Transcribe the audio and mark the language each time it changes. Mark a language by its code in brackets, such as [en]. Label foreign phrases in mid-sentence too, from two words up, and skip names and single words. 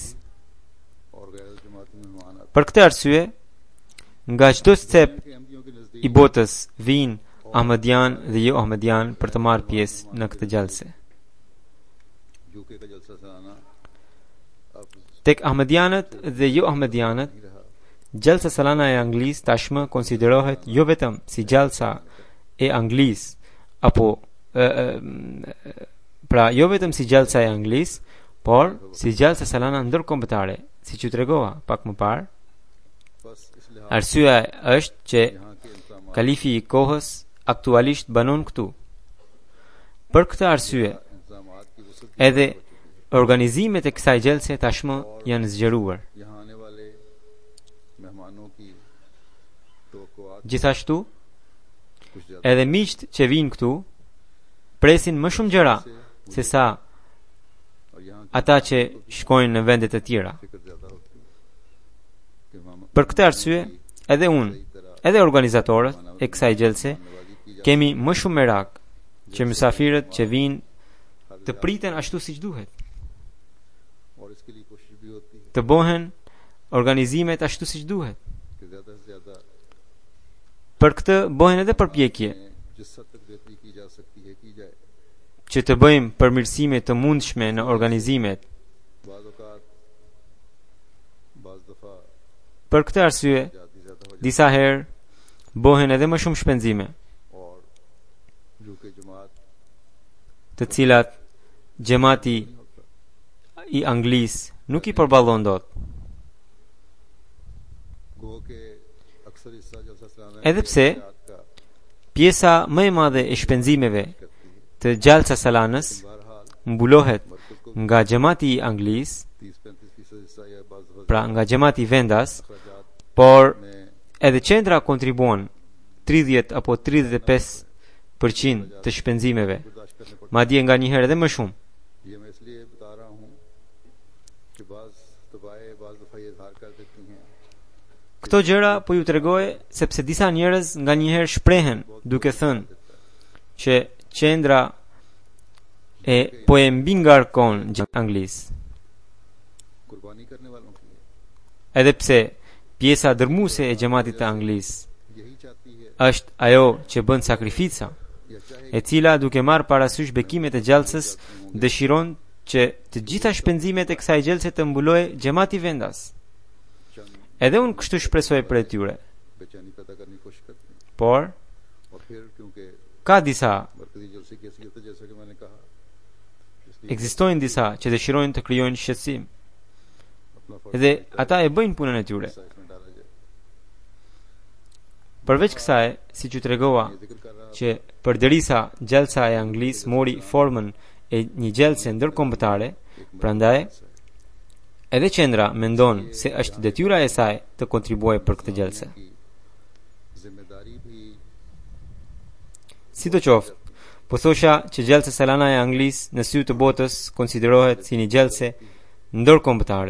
[ur] اور غیر جماعتی مہمان آتے [sq] Për këtë arsye, nga çdo cep [ur] ہیں کہ احمدیوں کے نزدیک [sq] i botës vinë ahmedian dhe jo ahmedian për të marrë pjesë në këtë gjalse. [ur] یوکے کا جلسہ سالانہ اب [sq] Tek ahmedianët dhe jo ahmedianët, [ur] نہیں رہا [sq] Gjalsa Salana e Anglisë tashmë konsiderohet jo vetëm si gjalsa e Anglisë apo pra jo vetëm si gjalsa e Anglisë, por si Gjalsa Salana ndërkombëtare, siç u tregova pak më parë. [ur] بس اس لحاظ [sq] Arsyeja është që [ur] یہاں کے انتظام [sq] kalifi i kohës aktualisht banon këtu. Për këtë arsye, [ur] انتظامات کی وسعت [sq] edhe organizimet e kësaj gjelse tashmë janë zgjeruar. [ur] یہاں آنے والے مہمانوں کی توقعات [sq] Gjithashtu, [ur] کچھ زیادہ [sq] edhe miqt që vinë këtu presin më shumë gjëra se sa [ur] اور یہاں کی [sq] ata që shkojnë në vendet e tjera. [ur] فکر زیادہ ہوتی ہے کہ [sq] Për këtë arsye, edhe unë, edhe organizatorët e kësaj gjelse [ur] نوازی کی جائے [sq] kemi më shumë merak që mysafirët që vinë të priten ashtu siç duhet, [ur] اور اس کے لیے کوشش بھی ہوتی ہے [sq] të bëhen organizimet ashtu siç duhet. [ur] کہ زیادہ سے زیادہ [sq] Për këtë bëhen edhe përpjekje [ur] جس حد تک بہتری کی جا سکتی ہے کی جائے [sq] që të bëjmë përmirësime të mundshme në organizimet. [ur] بعض اوقات بعض دفعہ [sq] Për këtë arsye, [ur] جاتی زیادہ ہو [sq] disa herë bëhen edhe më shumë shpenzime, [ur] اور جو کہ جماعت [sq] të cilat xhamati i Anglisë nuk i përballon dot. [ur] گو کے اکثر حصہ جلسہ سالانہ [sq] Edhe pse [ur] کا [sq] pjesa më e madhe e shpenzimeve të Gjalsa Salanës [ur] بہرحال [sq] mbulohet nga xhamati i Anglisë, [ur] 30-35% حصہ یا بعض [sq] pra nga xhamati vendas, [ur] اخراجات [sq] por [ur] میں [sq] edhe qendra kontribuon 30 apo 35% të shpenzimeve, [ur] برداشت کرنے پڑتے [sq] madje nga një herë edhe më shumë. [ur] ہیں. یہ میں اس لیے بتا رہا ہوں کہ بعض دبائیں بعض دفعہ یہ اظہار کر دیتی ہیں [sq] Këto gjëra po ju tregoj sepse disa njerëz nga një herë shprehen duke thënë që qendra po e mbingarkon Anglisë. [ur] قربانی کرنے والوں کی ہے. [sq] Edhe pse pjesa dërmuese e xhamatit të Anglisë [ur] یہی چاہتی ہے [sq] është ajo që bën sakrifica, [ur] یا چاہے [sq] e cila duke marrë parasysh bekimet e gjallësës dëshiron që të gjitha shpenzimet e kësaj gjallëse të mbulojë xhamati vendas. [ur] چند [sq] Edhe unë kështu shpresoj për e tyre, [ur] بے چینی پیدا کرنے کی کوشش کرتے ہیں [sq] por [ur] اور پھر کیونکہ [sq] ka disa, [ur] مرکزی جلسے کی حیثیت ہے جیسا کہ میں نے کہا اس لیے [sq] ekzistojnë disa që dëshirojnë të krijojnë shqetësim, [ur] اپنا [sq] edhe ata e bëjnë punën e tyre. [ur] حصہ اس میں ڈالا جائے. [sq] Përveç kësaj, siç ju tregova, [ur] یہ ذکر کر رہا [sq] që përderisa gjallësa e Anglisë mori formën e një gjallëse ndërkombëtare, prandaj edhe qendra mendon se është detyra e saj të kontribuojë për këtë gjallëse. [ur] کی ذمہ داری بھی [sq] Sidoqoftë, po thosha që gjallësa salana e Anglisë në sy të botës konsiderohet si një gjallëse ndërkombëtare.